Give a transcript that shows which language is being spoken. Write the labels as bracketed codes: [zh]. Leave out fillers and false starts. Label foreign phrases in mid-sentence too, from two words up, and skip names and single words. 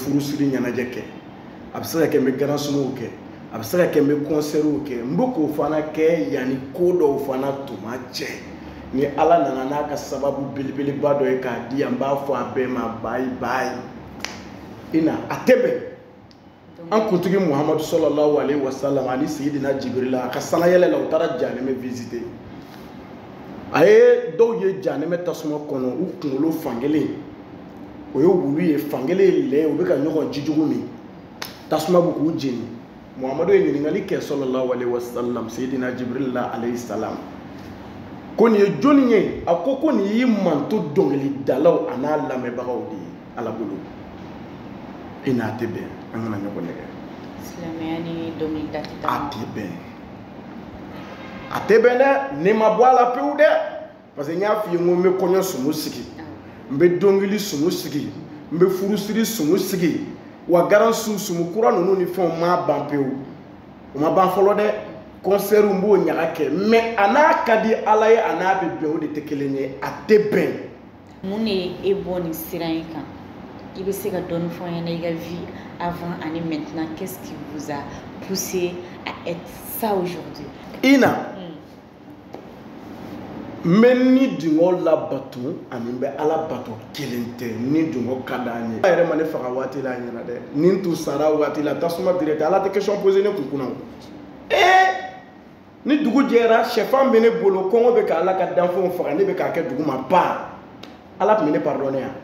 [bm] furusiri ɲɛnajɛ kɛ a bɛ se ka kɛ n bɛ garan sumuw kɛ a bɛ se ka kɛ n bɛ concertw kɛ n bɛ k'o fana kɛ yanni ko dɔw fana tuma cɛ ni ala nana n'a ka sababu belebeleba dɔ ye k'a di yan n b'a fɔ a bɛɛ ma bayi bayi ina a tɛ bɛn an kuntigi Muhamadu [ar] صلى الله عليه وسلم [bm] ani Sayidina Jibrila a ka sanayɛlɛ la u taara Janɛmɛ visiter a ye dɔw ye Janɛmɛ tasuma kɔnɔ u kunkolo fankelen o ye wulu ye fankelen ye lɛ u bɛ ka ɲɔgɔn jijugu min tasuma bɛ k'u jeni Muhamadu ye ɲininkali kɛ [ar] صلى الله عليه وسلم [bm] Sayidina Jibrila [ar] عليه السلام [bm] ko nin ye jɔnni ye a ko nin y'i manto dɔnkilidalaw a n'a lamɛnbagaw de ye ala bolo i n'a tɛ bɛn an kana ɲɔgɔn nɛgɛ silamɛya ni dɔnkilida tɛ taa a tɛ bɛn a tɛ bɛn dɛ ne ma bɔ a la pewu dɛ [fr] parce que [bm] n y'a f'i ye n ko n bɛ kɔɲɔ sumu sigi n bɛ dɔnkili sumu sigi n bɛ furusiri sumu sigi wa garan sumu kura ninnu ni fɛnw ma ban pewu o ma ban fɔlɔ dɛ concert n b'o ɲaga kɛ mais a n'a ka di ala ye a n'a bɛ bɛn o de tɛ kelen ye a tɛ bɛn mun de ye e bɔ nin sira in kan i bɛ se ka dɔɔni fɔ n ɲɛna i ka [fr] vie avant et maintenant qu'est-ce qui vous a poussé à être ça aujourd'hui [bm] ina n bɛ ni dungɔ labato ani n bɛ ala bato kelen tɛ ni dungɔ ka d'an ye a yɛrɛ ma ne faga waati la a ɲɛna dɛ ni n tun sara waati la tasuma direct ala tɛ [fr] question poser [bm] ne kun kunna ni dugu jɛra sɛfan bɛ ne bolo kɔngɔ bɛ ka ala ka danfɛnw faga ne bɛ k'a kɛ dugu ma ban ala tun bɛ ne pardonner